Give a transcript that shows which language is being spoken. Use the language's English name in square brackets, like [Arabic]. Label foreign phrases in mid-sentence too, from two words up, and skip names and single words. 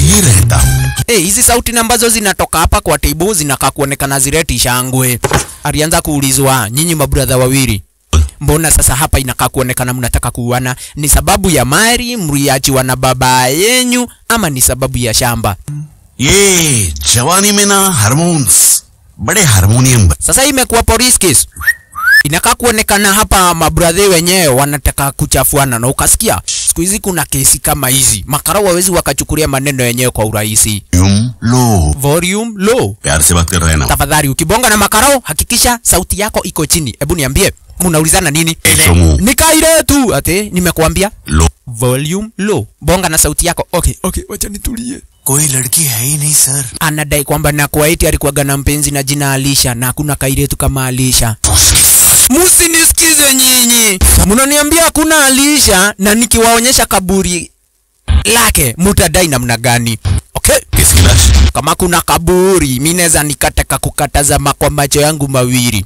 [Swahili] Hizi sauti ambazo zinatoka hapa kwa table zinakaa kuonekana zileti shangwe. Alianza kuulizwa, nyinyi mabrother wawili, mbona sasa hapa inakaa kuonekana mnataka kuuana? Ni sababu ya mali mliachiwa na baba yenyu ama ni sababu ya shamba? [Hindi] ये जवानी में ना हार्मोन्स बड़े हार्मोनियम. [Swahili] Sasa imekuwa [English] police case. [Swahili] Inakaa kuonekana hapa mabrother wenyewe wanataka kuchafuana na ukasikia siku hizi kuna kesi kama hizi. Makarau hawezi wakachukulia maneno yenyewe kwa urahisi. [English] Volume low. [Hindi] प्यार से बात कर रहे हैं ना. [Swahili] Tafadhali ukibonga na makarau hakikisha sauti yako iko chini. Hebu niambie mnaulizana nini? Nikaile tu ate nimekuambia [English] volume low. [Swahili] Bonga na sauti yako. Okay, wacha nitulie. [Hindi] कोई लड़की है ही नहीं सर. [Swahili] Anadai kwamba na Kuwaiti alikuwa na mpenzi na jina Alisha na hakuna kairetu kama Alisha. Msinisikize nyinyi. Mnaniambia kuna Alisha na nikiwaonyesha kaburi lake mutadai namna gani? Okay? Kama kuna kaburi mimi naweza nikataka kukatazama kwa macho yangu mawili.